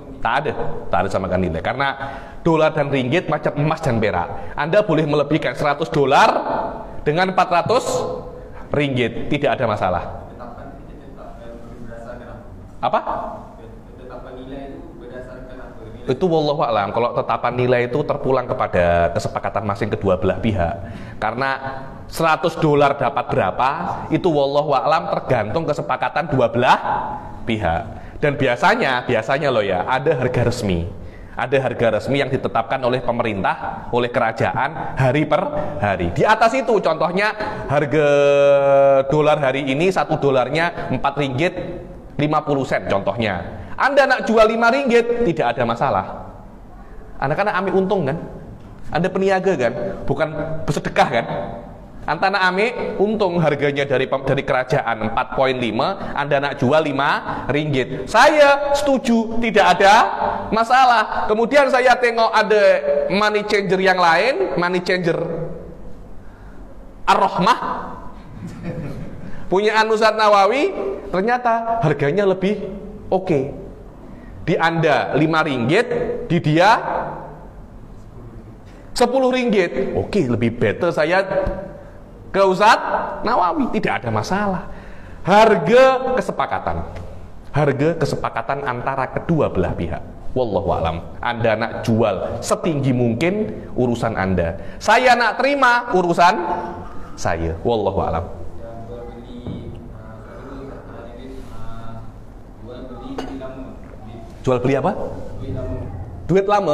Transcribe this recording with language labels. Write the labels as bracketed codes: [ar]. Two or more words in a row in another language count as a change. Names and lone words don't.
[ms] Tak ada samakan nilai. Karena dolar dan ringgit macam emas dan perak. Anda boleh melebihkan 100 dolar dengan 400 ringgit, tidak ada masalah. Tetapan kita tetap berdasarkan Apa? Tetapan nilai itu berdasarkan apa? Itu [ar] والله أعلم. [ms] Kalau tetapan nilai itu terpulang kepada kesepakatan masing kedua belah pihak. Karena 100 dolar dapat berapa, itu [ar] والله أعلم [ms] tergantung kesepakatan dua belah pihak. Dan biasanya loh ya, ada harga resmi. Ada harga resmi yang ditetapkan oleh pemerintah, oleh kerajaan hari per hari. Di atas itu contohnya harga dolar hari ini 1 dolarnya 4 ringgit 50 sen contohnya. Anda nak jual 5 ringgit, tidak ada masalah. Anda kan ambil untung kan? Anda peniaga kan? Bukan bersedekah kan? Anda nak ambil untung, harganya dari kerajaan 4,5, Anda nak jual 5 ringgit. Saya setuju, tidak ada masalah. Kemudian saya tengok ada [en] money changer [ms] yang lain, [en] money changer [ms] Ar-Rahmah, punya Ustadz Nawawi, ternyata harganya lebih oke. Di Anda 5 ringgit, di dia 10 ringgit. Oke, lebih better saya ke Ustadz Nawawi, tidak ada masalah. Harga kesepakatan antara kedua belah pihak. [ar] والله أعلم. [ms] Anda nak jual setinggi mungkin, urusan Anda. Saya nak terima, urusan saya. [ar] والله أعلم. [ms] Jual beli apa? Duit lama?